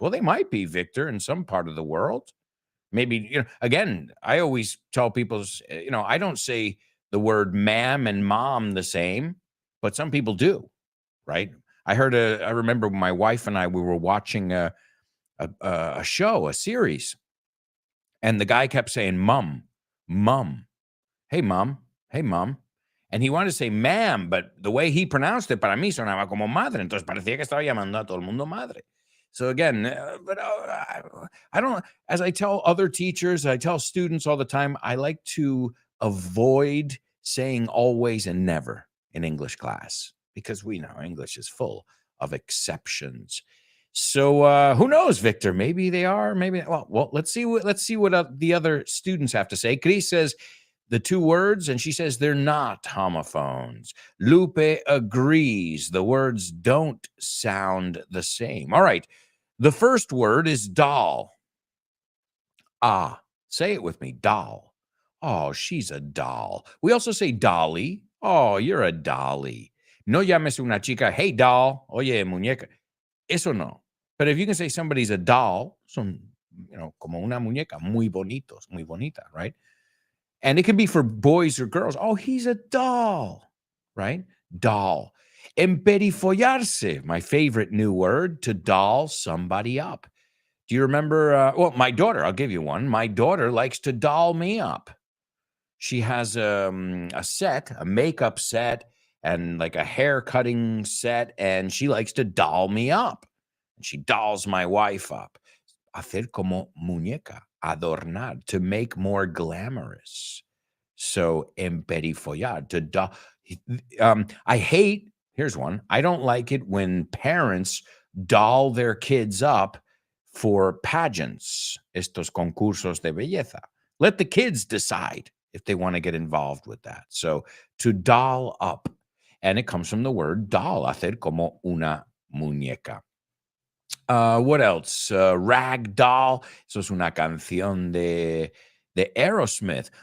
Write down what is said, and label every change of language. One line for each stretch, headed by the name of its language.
English: Well, they might be, Victor, in some part of the world. Maybe, again, I always tell people, I don't say the word ma'am and mom the same, but some people do, right? I remember my wife and we were watching a show, a series, and the guy kept saying, mom, hey, mom, hey, mom. And he wanted to say ma'am, but the way he pronounced it,
Spanish: para mí sonaba como madre. Entonces parecía que estaba llamando a todo el mundo madre.
English: So again, I don't, as I tell other teachers, I tell students all the time, I like to avoid saying always and never in English class, because we know English is full of exceptions. So who knows, Victor? Maybe they are. Maybe. Well, let's see what the other students have to say. Chris says the two words, and she says they're not homophones. Lupe agrees. The words don't sound the same. All right. The first word is doll. Ah, say it with me, doll. Oh, she's a doll. We also say dolly. Oh, you're a dolly.
Spanish: No llames una chica,
English: hey, doll.
Spanish: Oye, muñeca. Eso no.
English: But if you can say somebody's a doll,
Spanish: son, como una muñeca, muy bonitos, muy bonita,
English: right? And it can be for boys or girls. Oh, he's a doll, right? Doll. Emperifollarse, my favorite new word, to doll somebody up. Do you remember? My daughter, I'll give you one. My daughter likes to doll me up. She has a makeup set, and like a hair cutting set, and she likes to doll me up. And she dolls my wife up.
Spanish: Hacer como muñeca, adornar,
English: to make more glamorous. So, emperifollar, to doll. I hate, here's one. I don't like it when parents doll their kids up for pageants,
Spanish: estos concursos de belleza.
English: Let the kids decide if they want to get involved with that. So, to doll up. And it comes from the word doll,
Spanish: hacer como una muñeca.
English: What else?
Spanish: Rag Doll. Eso es una canción de Aerosmith.